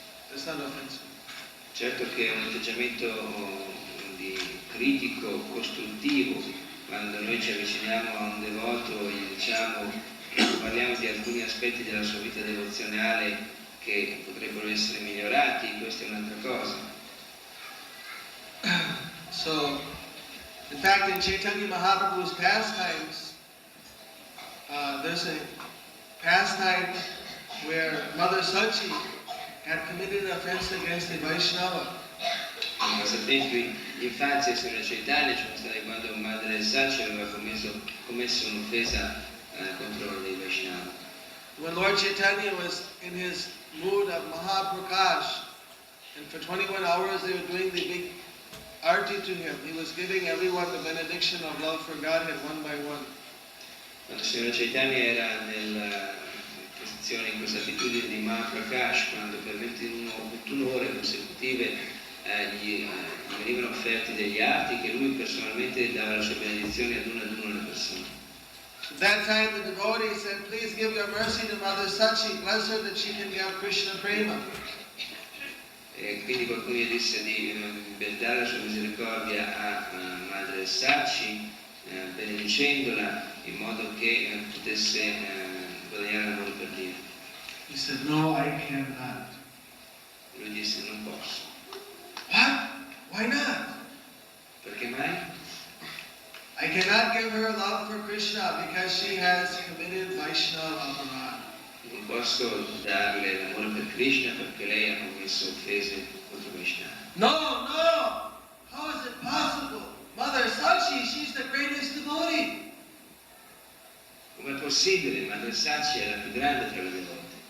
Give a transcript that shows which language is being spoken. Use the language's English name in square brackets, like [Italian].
[English] That's not offensive. [Italian] Certo che è un atteggiamento di critico, costruttivo, quando noi ci avviciniamo a un devoto e gli diciamo che parliamo di alcuni aspetti della sua vita devozionale che potrebbero essere migliorati, questa è un'altra cosa. [English] So, in fact, in Chaitanya Mahaprabhu's pastimes, there's a pastime where Mother Sachi had committed an offense against a Vaishnava. [Italian] Nei passatempi di infanzia e Signora Chaitanya ci sono stati quando Madre Sachi aveva commesso un'offesa contro dei Vaishnava. [English] When Lord Chaitanya was in his mood of Mahaprakash, and for 21 hours they were doing the big arti to him, he was giving everyone the benediction of love for Godhead one by one. [Italian] Quando Signora Chaitanya era nella posizione, in questa attitudine di Mahaprakash, quando per 21 ore consecutive gli venivano offerti degli arti che lui personalmente dava la sua benedizione ad una le persone. [English] At that time the devotee said, please give your mercy to Mother Sachi, bless her that she can get Krishna prema. [Italian] E quindi qualcuno gli disse di dare la sua misericordia a Madre Sachi, benedicendola in modo che potesse guadagnare l'amore per Dio. [English] He said, no, I cannot. [Italian] Lui disse, non posso. [English] What? Why not? [Italian] Perché mai? [English] I cannot give her love for Krishna because she has committed Vaishnava aparad. [Italian] Non posso darle l'amore per Krishna perché lei ha commesso offese contro Krishna. [English] No! How is it possible? Mother Sachi, she's the greatest devotee. [Italian] Com'è possibile? Madre Sachi è la più grande tra le devote.